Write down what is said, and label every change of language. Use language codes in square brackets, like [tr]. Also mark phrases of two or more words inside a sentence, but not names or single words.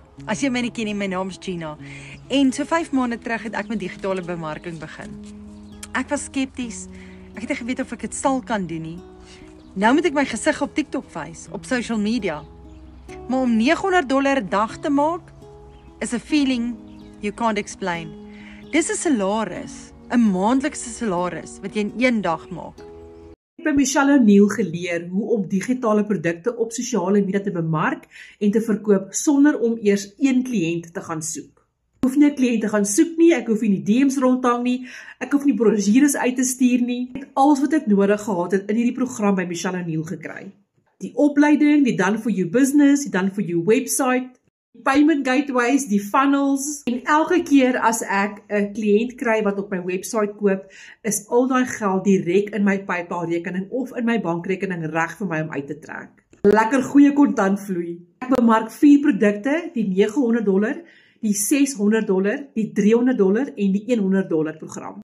[af] As jy my nie ken nie, my naam is Gina. En so 5 maande terug het ek met digitale bemarking begin. Ek was skepties. Ek het nie geweet of ek dit sal kan doen nie. Nou moet ek my gesig op TikTok wys, op [en] social media. [af] Maar om $900 'n dag te maak is 'n [en] feeling you can't explain. [af] Dis 'n salaris, 'n maandelikse salaris wat jy in een dag maak. Ek het by Michelle O'Neil geleer hoe om digitale produkte op sosiale media te bemark en te verkoop sonder om eers een kliënt te gaan soek. Ek hoef nie 'n kliënt te gaan soek nie, ek hoef nie DM's rondhang nie, ek hoef nie brosjures uit te stuur nie. Ek het alles wat ek nodig gehad het in hierdie program by Michelle O'Neil gekry. Die opleiding, die [en] Done For You business, [af] die [en] Done For You website, payment gateways, [af] die funnels, en elke keer as ek 'n kliënt kry wat op my website koop, is al daai geld direk in my PayPal rekening of in my bankrekening reg vir my om uit te trek. Lekker goeie kontantvloei. Ek bemark 4 produkte, die $900, die $600, die $300 en die $100 program.